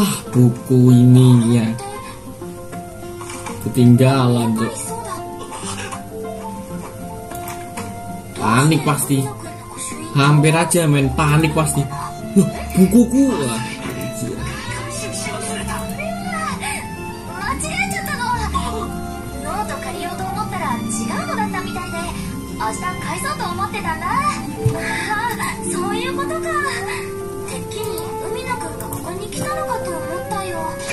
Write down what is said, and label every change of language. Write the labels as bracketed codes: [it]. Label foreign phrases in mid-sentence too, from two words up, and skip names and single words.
[id] buku ini ya ketinggalan tuh. Panik pasti, hampir aja main panik pasti. Loh, bukuku lah. [ja] 明日返そうと思ってたんだ。ああ、そういうことか。てっきり海野くんがここに来たのかと思ったよ。